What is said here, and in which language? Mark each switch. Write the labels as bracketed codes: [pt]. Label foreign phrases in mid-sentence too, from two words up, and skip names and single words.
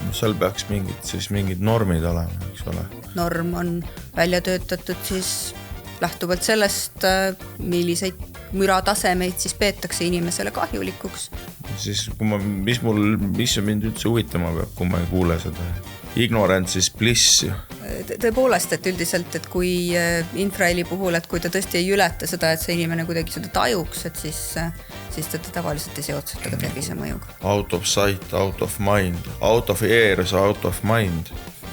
[et] Seal peaks mingid normid olema, eks ole. Norm on välja töötatud siis lähtuvalt sellest, milliseid müratasemeid siis peetakse inimesele kahjulikuks. Siis, mis mind üldse huvitama peab, kui ma ei kuule seda? [en] Ignorance is bliss. [et] Tõepoolest, et üldiselt, et kui infraheli puhul, et kui ta tõesti ei ületa seda, et see inimene kuidagi seda tajuks, et siis ta tavaliselt ei seotseta ka tervise mõjuga. [en] Out of sight, out of mind. Out of ears, out of mind.